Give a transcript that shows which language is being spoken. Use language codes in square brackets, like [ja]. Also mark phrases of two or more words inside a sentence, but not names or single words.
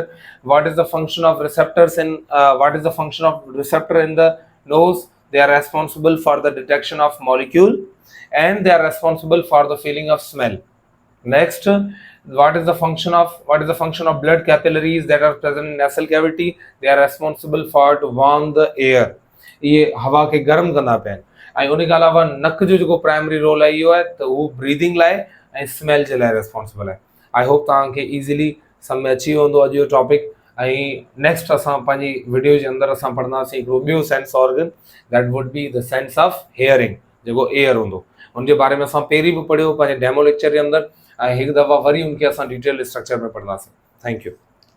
[en] What is the function of receptors in receptor in the nose? They are responsible for the detection of molecule and they are responsible for the feeling of smell. Next, what is the function of blood capillaries that are present in nasal cavity? They are responsible for to warm the air. [sd] ये हवा के गर्म कंदा पिया आहिनि। ऐं उन खां अलावा नक जो जेको [en] primary role [sd] आहे इहो आहे त उहो ब्रीदिंग लाइ ऐं स्मेल जे लाइ रेस्पॉन्सिबल आहे। [en] I hope [sd] तव्हांखे ईज़िली सम्झ में अची वेंदो अॼु जो टॉपिक। ऐं नेक्स्ट असां पंहिंजी वीडियो जे अंदरि असां पढ़ंदासीं हिकिड़ो ॿियो [en] sense organ, that would be the sense of hearing, [sd] जेको एयर हूंदो। उनजे बारे में असां पहिरीं बि पढ़ियो पंहिंजे [en] demo lecture [sd] जे अंदरि, ऐं हिकु दफ़ा वरी उनखे असां [en] detail structure [sd] में पढ़ंदासीं। [en] thank you.